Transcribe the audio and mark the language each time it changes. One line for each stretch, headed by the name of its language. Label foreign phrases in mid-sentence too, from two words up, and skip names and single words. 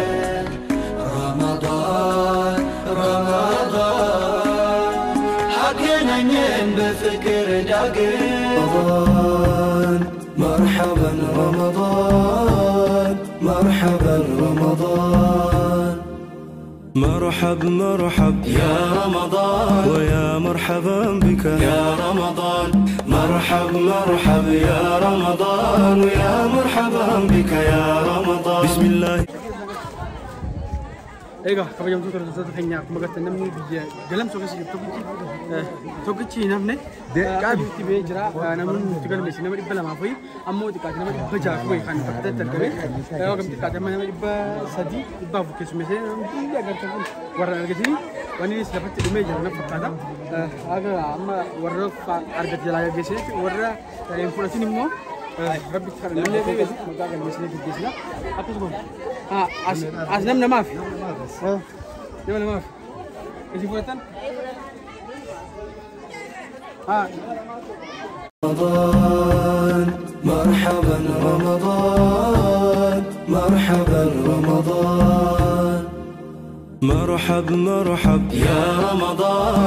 Arabic: رمضان رمضان حقنا نين بفكر داقم رمضان مرحبا رمضان مرحبا رمضان مرحب مرحب يا رمضان ويا مرحبا بك يا رمضان مرحب مرحب يا رمضان ويا مرحبا بك يا رمضان بسم الله.
Oromo: Egaa kabajamtoota hordoftoota keenyaa akkuma agartan namni biyya galamsoo keessa jiru tokkichi namni qaabitti ba'ee jira. Namoonni nuti galmeessi nama 200 fa'i ammoo xiqqaate nama 600 fa'i kan bakka itti argame. Yoo gamti xiqqaate nama 300 400 keessummeessee namni agartan kun warra argatanii waan inni lafatti dhumee jira na fakkaata. Aga amma warra argate jalaa gaggeessee warra hin fudhatin immoo rabbi kadhannee maqaa galmeessee gaggeessina. Akkasuma as nam namaaf nama namaaf isi fudhatan
Arabic: رمضان مرحبا رمضان مرحبا رمضان مرحب مرحب يا رمضان